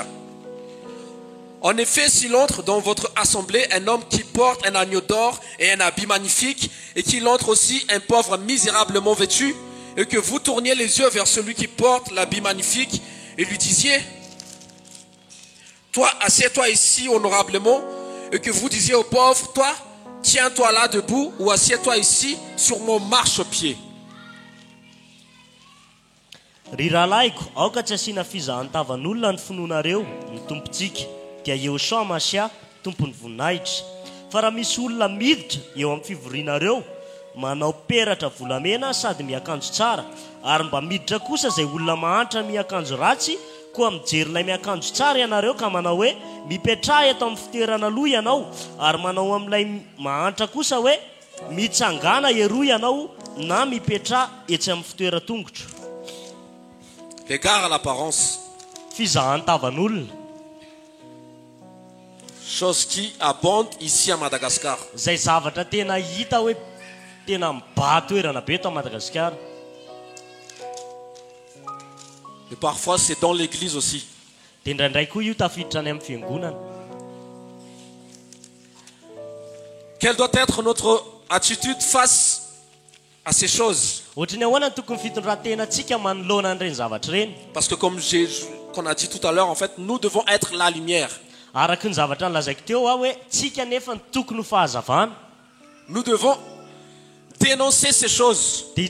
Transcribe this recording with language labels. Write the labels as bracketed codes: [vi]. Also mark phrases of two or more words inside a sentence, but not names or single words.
[fr] En effet, s'il entre dans votre assemblée un homme qui porte un agneau d'or et un habit magnifique, et qu'il entre aussi un pauvre misérablement vêtu, et que vous tourniez les yeux vers celui qui porte l'habit magnifique, et lui disiez, toi, assieds-toi ici honorablement, et que vous disiez aux pauvres, toi, tiens-toi là debout, ou assieds-toi ici sur mon marchepied. [mg] Riralaiko, aoka tsy asiana fizahan-tavan'olona ny finoanareo ny tompontsika dia Yeshua Masia tompony voninahitra. Fa raha misy olona miditra eo amin'ny fivorianareo, manao peratra volamena sady miakanjo tsara, ary mba miditra kosa izay olona mahantra miakanjo ratsy, koa mijery ilay miakanjo tsara ianareo ka manao hoe mipetraha eto amin'ny fitoerana aloha ianao, ary manao amin'ilay mahantra kosa hoe mitsangana eroa ianao na mipetraha etsy amin'ny fitoeran-tongotro. [fr] L'égard à l'apparence. [mg] Fizahan-tavan'olona. [fr] Chose qui abonde ici à Madagascar. [mg] Zay zavatra tena hita hoe tena mibatoerana be eto à Madagascar. [fr] Et parfois c'est dans l'église aussi. [mg] Dia indraindray koa io tafiditra any amin'ny fiangonana. [fr] Quelle doit être notre attitude face à ces choses? Parce que comme qu'on a dit tout à l'heure, en fait, nous devons être la lumière. Nous devons dénoncer ces choses.